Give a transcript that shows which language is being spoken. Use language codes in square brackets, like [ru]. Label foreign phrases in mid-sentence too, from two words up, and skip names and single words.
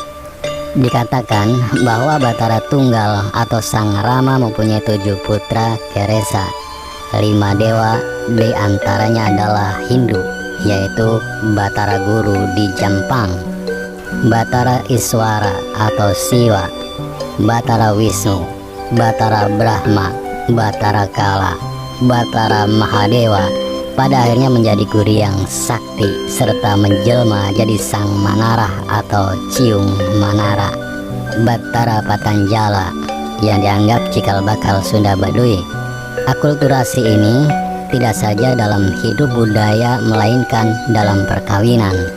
[id] Dikatakan bahwa Batara Tunggal atau Sang Rama mempunyai 7 putra Keresa. 5 dewa di antaranya adalah Hindu, yaitu Batara Guru di Jampang, Batara Iswara atau Siwa, Batara Wisnu, Batara Brahma, Batara Kala, Batara Mahadewa, pada akhirnya menjadi guru yang sakti serta menjelma jadi Sang Manara atau Ciung Manara. Batara Patanjala yang dianggap cikal bakal Sunda Baduy. Akulturasi ini tidak saja dalam hidup budaya melainkan dalam perkawinan.